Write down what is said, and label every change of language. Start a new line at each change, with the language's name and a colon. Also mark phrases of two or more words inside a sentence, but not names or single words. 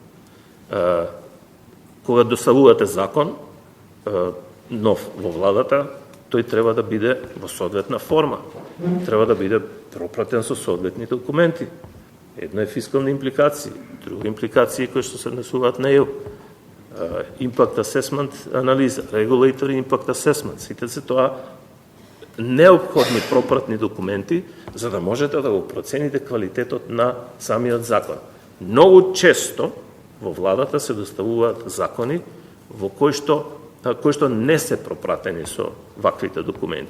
Macedonian: Кога доставувате закон нов во владата, тој треба да биде во соодветна форма. Треба да биде пропратен со соодветни документи. Едно е фискални импликации, други импликации кои што се однесуваат на ЕУ.
English: Impact assessment анализа, regulatory impact assessment,
Macedonian: сите се тоа неопходни пропратни документи за да можете да го процените квалитетот на самиот закон. Многу често во владата се доставуваат закони во кои што не се пропратени со ваквите документи.